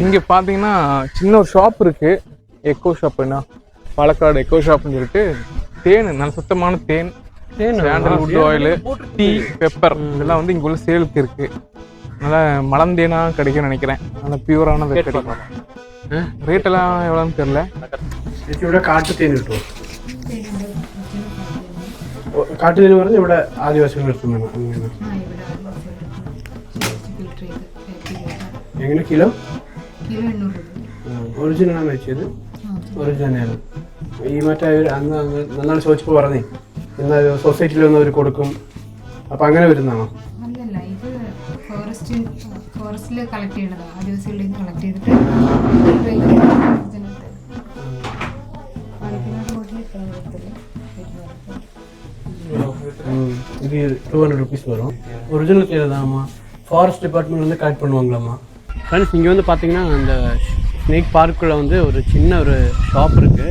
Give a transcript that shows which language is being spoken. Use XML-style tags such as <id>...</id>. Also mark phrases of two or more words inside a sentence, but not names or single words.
<ta>இங்க பாத்தீங்கன்னா சின்ன ஒரு ஷாப் இருக்கு, எக்கோ ஷாப்னா பாலக்காடு எக்கோ ஷாப்னு சொல்லிட்டு. தேன், நல்ல சுத்தமான தேன், சாண்டல்வுட் ஆயில், டீ, பெப்பர் இதெல்லாம் வந்து இங்க உள்ள சேலுக்கு இருக்கு. நல்லா மலந்தேனா கிடைக்கும்னு நினைக்கிறேன். நல்லா பியூரான கிடைக்கும். ரேட் எல்லாம் எவ்வளோன்னு தெரியல.</ta> <ml>കാട്ടു തേൻ കിട്ടുമോ? കാട്ടു തേൻ പറഞ്ഞാൽ ഇവിടെ ആദിവാസികൾ എടുക്കുന്നതാണ്. എങ്ങനെ കിലോ? ഒറിജിനലാണ് വെച്ചത്? ഒറിജിനലാണ്. ഈ മറ്റേ അന്ന് നന്നാണ് ചോദിച്ചപ്പോൾ പറഞ്ഞേ എന്നാൽ സൊസൈറ്റിയിൽ വന്ന് അവർ കൊടുക്കും, അപ്പം അങ്ങനെ വരുന്നതാണോ? അല്ലല്ല, ഇത് ഫോറസ്റ്റിൽ കളക്ട് ചെയ്യണതാണ്. ആദിവാസികളിൽ നിന്ന് കളക്ട് ചെയ്തിട്ട്</ml> <ta>இது 200 ருபீஸ் வரும். ஒரிஜினல் தேவை தான்மா, ஃபாரஸ்ட் டிபார்ட்மெண்ட்லேருந்து கலெக்ட் பண்ணுவாங்களாம்மா. ஃப்ரெண்ட்ஸ், இங்கே வந்து பார்த்தீங்கன்னா அந்த ஸ்னேக் பார்க்குள்ளே வந்து ஒரு சின்ன ஒரு ஷாப் இருக்குது.</ta>